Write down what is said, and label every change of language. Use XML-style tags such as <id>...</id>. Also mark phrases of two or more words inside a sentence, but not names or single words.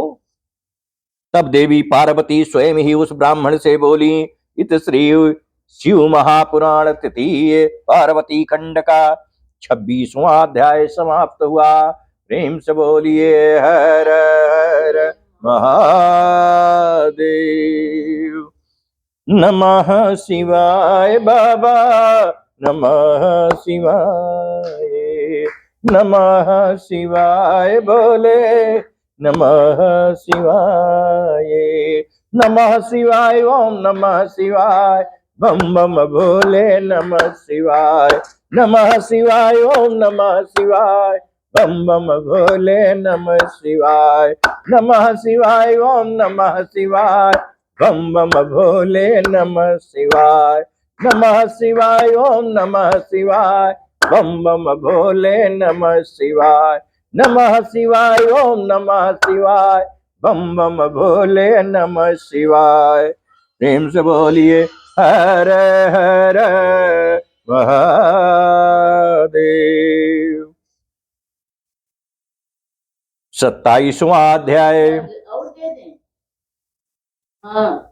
<hi>तब देवी पार्वती स्वयं ही उस ब्राह्मण से बोली, इत श्री शिव महापुराण तृतीय पार्वती खंड का 26वां अध्याय समाप्त हुआ। प्रेम से बोलिए हर हर महादेव।</hi> <sa>नमः शिवाय बाबा, नमः शिवाय, नमः शिवाय बोले, नमः शिवाय, नमः शिवाय, ओम नमः शिवाय,</sa> <hi>बम बम भोले,</hi> <sa>नमः शिवाय, नमः शिवाय, ओम नमः शिवाय,</sa> <hi>बम बम भोले,</hi> <sa>नमः शिवाय, नमः शिवाय, ओम नमः शिवाय,</sa> <hi>बम बम भोले,</hi> <sa>नमः शिवाय, नमः शिवाय, ओम नमः शिवाय,</sa> <hi>बम बम भोले,</hi> <sa>नमः शिवाय, नमः शिवाय, ओम नमः शिवाय,</sa> <hi>बम बम भोले,</hi> <sa>नमः शिवाय।</sa> <hi>प्रेम से बोलिए हर हर महादेव। 27वां अध्याय, और दे दें। हाँ,</hi>